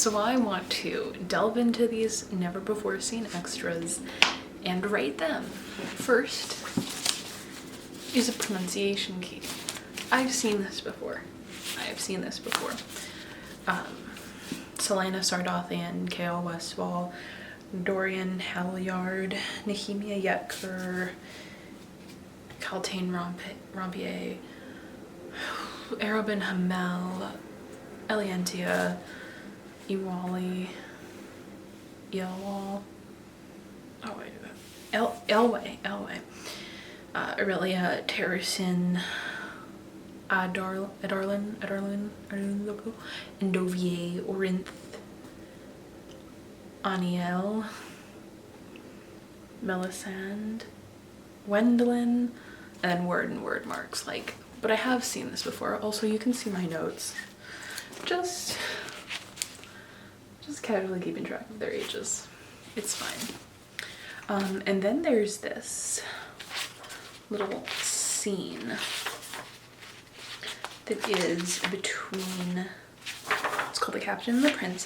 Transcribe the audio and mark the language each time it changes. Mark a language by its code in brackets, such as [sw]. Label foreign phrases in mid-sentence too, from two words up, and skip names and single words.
[en] So I want to delve into these never before seen extras and rate them. First is a pronunciation key. I've seen this before. Selena Sardothian, K.O. Westfall, Dorian Halyard, Nehemia Yetker, Kaltain Rompier, Arobin Hamel, Elientia, Iwali, Elwal, Elway, Aurelia Terracin, Adarlin, Endovier, Orinth, Aniel, Melisande, Wendelin, and then word and word marks. Like, but I have seen this before. Also, you can see my notes. Just casually keeping track of their ages. It's fine. And then there's this little scene that is between, it's called The Captain and the Prince.